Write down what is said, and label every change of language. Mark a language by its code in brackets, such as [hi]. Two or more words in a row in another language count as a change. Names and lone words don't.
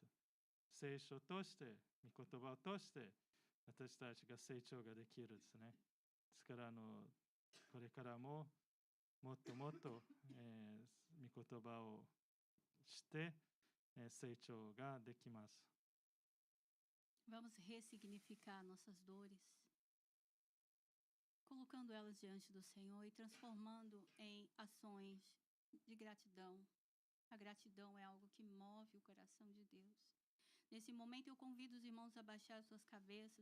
[ja] 聖書として御言葉を通して私たちが成長ができるですね。ですからこれからももっともっと、御言葉をして、成長ができます。 [pt] Vamos ressignificar nossas dores, colocando elas diante do Senhor e transformando em ações de gratidão. A gratidão é algo que move o coração de Deus. Nesse momento eu convido os irmãos a baixar suas cabeças.